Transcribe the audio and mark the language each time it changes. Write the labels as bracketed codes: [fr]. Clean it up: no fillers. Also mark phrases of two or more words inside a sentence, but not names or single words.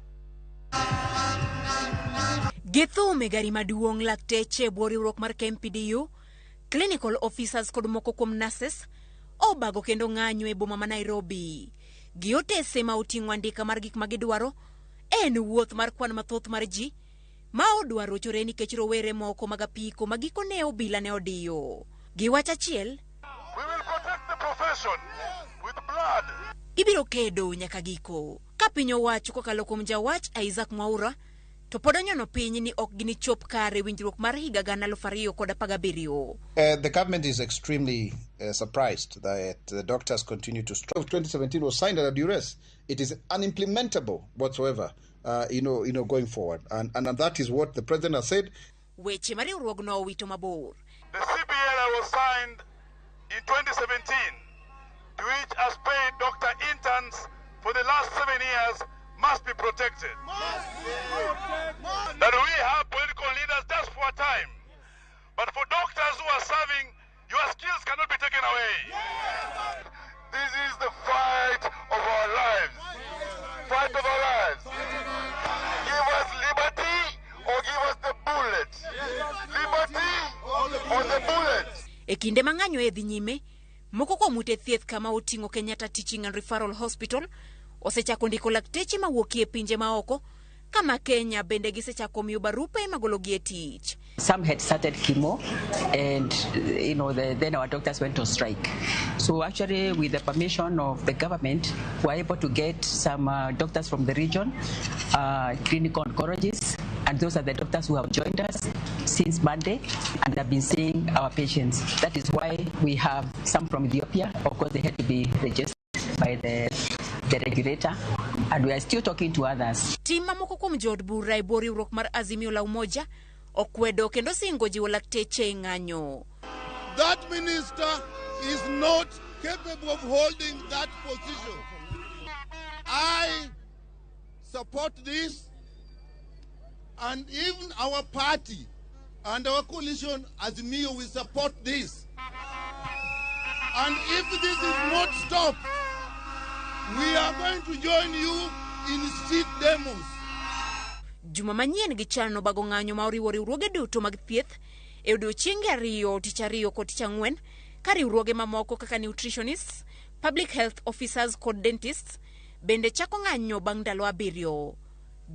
[luo] Githume gari maduong' lakteche boriwruok mar KMPDU, [en] clinical officers [luo] kod moko kuom nurses obago kendo ng'anyo e boma ma Nairobi. Giotese ma oting'o andika mar gik magidwaro en wuoth mar kwan mathoth mar ji ma odwaro chore nikech rowere moko mag apiko magikone obila ne odiyo. Giwach achiel, [en] we will protect the profession with blood. [luo] Ibiro kedo nyaka giko. Ka piny owacho kokalo kuom jawach Isaac Mwaura to pod onyono piny ni ok ginichop kare winjruok mar higa 2017. [en] The government is extremely surprised that the doctors continue to strike. 2017 was signed under duress. It is unimplementable whatsoever, going forward. And that is what the president has said. [luo] Weche mariwruogno owito mabor. [en] The CBA was signed in 2017, to which has paid doctor interns for the last 7 years must be protected. That we have political leaders just for a time. But for doctors who are serving, your skills cannot be taken away. This is the fight of our lives. Fight of our lives. Give us liberty or give us the bullet. Liberty or the bullet. [luo] E kinde mang'anyo e dhi nyime, moko kuom ute thieth kama oting'o Kenyatta Teaching and Referral Hospital osechako ndiko lakteche mawuok e pinje maoko, kama Kenya bende gisechako miyo barupe magologi e tich. [en] Some had started chemo and then our doctors went on strike. So actually with the permission of the government, we were able to get some doctors from the region, clinical oncologists, and those are the doctors who have joined us since Monday and have been seeing our patients. That is why we have some from Ethiopia. Of course, they had to be registered by the regulator, and we are still talking to others. [luo] Tima moko kuom jod bura e boriwruok mar Azimio la Umoja okwedo kendo singo jiwo lakteche ng'anyo. [en] That minister is not capable of holding that position. I support this, and even our party and our coalition Azimio will support this. And if this is not stopped, we are going to join you in street demos. [luo] Juma manyien gichano bago ng'anyo ma oriwo riwruoge duto mag thieth e odiechienge 2, Tich 2 kod Tich 4, ka riwruoge mamoko kaka nutritionists, [en] public health officers [luo] kod dentists bende chako ng'anyo bang' ndalo 7.